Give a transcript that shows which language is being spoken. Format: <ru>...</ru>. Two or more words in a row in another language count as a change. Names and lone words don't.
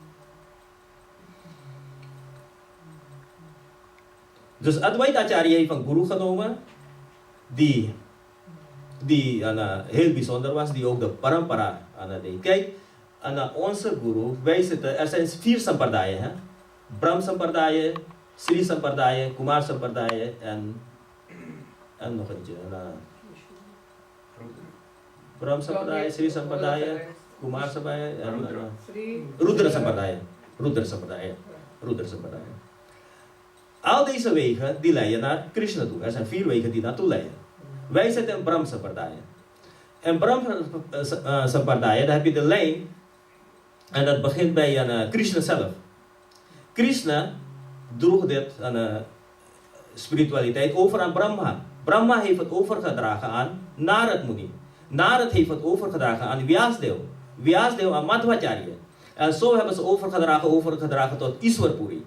<nl>Dus Adivaita Acharya heeft een guru genomen, die heel bijzonder was, die ook de parampara deed. Kijk, onze guru, wij zitten, er zijn 4 sampradaya. Brahm sampradaya, Sri sampradaya, Kumar sampradaya en nog eentje. Brahm sampradaya, Sri sampradaya, Kumar sampradaya en Rudra sampradaya. Rudra sampradaya. Al deze wegen die leiden naar Krishna toe. Er zijn 4 wegen die naartoe leiden. Wij zitten in Brahm sampradaya. En Brahm sampradaya, daar heb je de lijn en dat begint bij Krishna zelf. Krishna droeg dit spiritualiteit over aan Brahma. Brahma heeft het overgedragen aan Narad Muni. Narad heeft het overgedragen aan Vyasdev. Vyasdev aan Madhvacharya. En zo hebben ze overgedragen tot Iswarpuri.</nl>